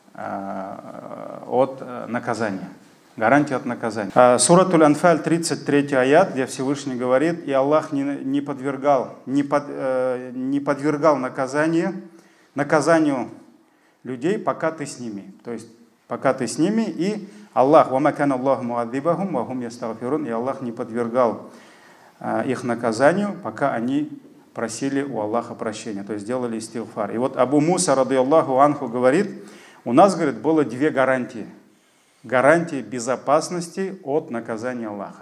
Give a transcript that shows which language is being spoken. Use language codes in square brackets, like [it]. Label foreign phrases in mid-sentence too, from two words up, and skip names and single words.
[ru] От наказания. Гарантия от наказания. Суратуль Анфаль, 33 аят, где Всевышний говорит: и Аллах не подвергал наказанию людей, пока ты с ними. То есть пока ты с ними, и Аллах, [ar] «وما كان الله معذبهم وهم يستغفرون», [ru] и Аллах не подвергал их наказанию, пока они просили у Аллаха прощения, то есть делали истигфар. И вот Абу Муса, [ar] رضي الله عنه, [ru] говорит: у нас, говорит, было две гарантии. Гарантии безопасности от наказания Аллаха.